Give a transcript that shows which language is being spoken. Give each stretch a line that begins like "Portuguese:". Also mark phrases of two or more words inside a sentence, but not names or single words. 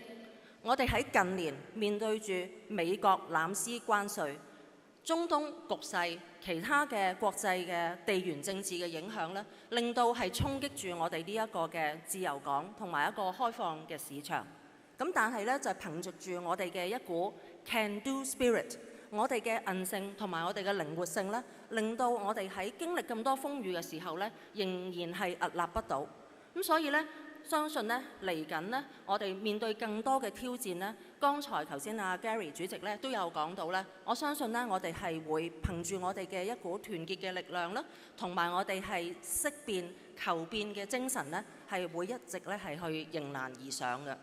Cantonese: 我哋喺近年面對住美國濫施關稅、中東局勢、其他嘅國際嘅地緣政治嘅影響咧，令到係衝擊住我哋呢一個嘅自由港同埋一個開放嘅市場。咁但係咧就憑藉住我哋嘅一股
English: can do spirit，
Cantonese: 我哋嘅韌性同埋我哋嘅靈活性咧，令到我哋喺經歷咁多風雨嘅時候咧，仍然係屹立不倒。咁所以咧， 相信呢嚟緊呢，我哋面對更多嘅挑戰呢。剛才頭先阿 Gary 主席呢都有講到呢，我相信呢，我哋係會憑住我哋嘅一股團結嘅力量啦，同埋我哋係識變求變嘅精神呢，係會一直呢係去迎難而上嘅。